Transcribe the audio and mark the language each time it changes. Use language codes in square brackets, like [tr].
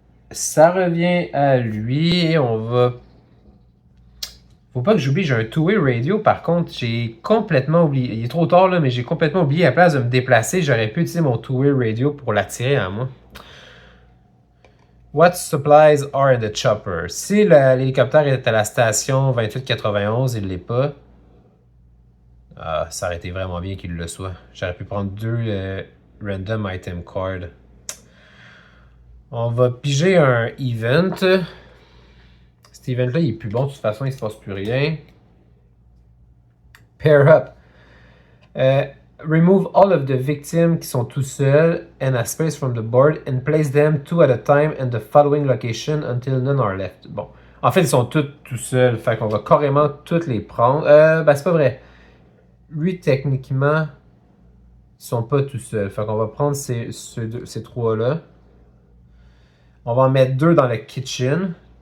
[fr] Ça revient à lui et on va... Faut pas que j'oublie, j'ai un two-way radio par contre, j'ai complètement oublié. Il est trop tard là, mais j'ai complètement oublié. À la place de me déplacer, j'aurais pu utiliser mon two-way radio pour l'attirer à moi. [en] What supplies are in the chopper? [fr] Si l'hélicoptère est à la station 2891, il l'est pas. Ah, ça aurait été vraiment bien qu'il le soit. J'aurais pu prendre 2 [en] random item cards. [fr] On va piger un event. Cet event-là, il est plus bon. De toute façon, il se passe plus rien. [en] Pair up. Remove all of the victims [fr] qui sont tout seuls [en] and a space from the board and place them 2 at a time in the following location until none are left. [fr] Bon. En fait, ils sont tous tout seuls. Fait qu'on va carrément toutes les prendre. Ben, c'est pas vrai. Lui, techniquement, ils sont pas tout seuls. Fait qu'on va prendre ces 3-là. On va en mettre 2 dans le kitchen.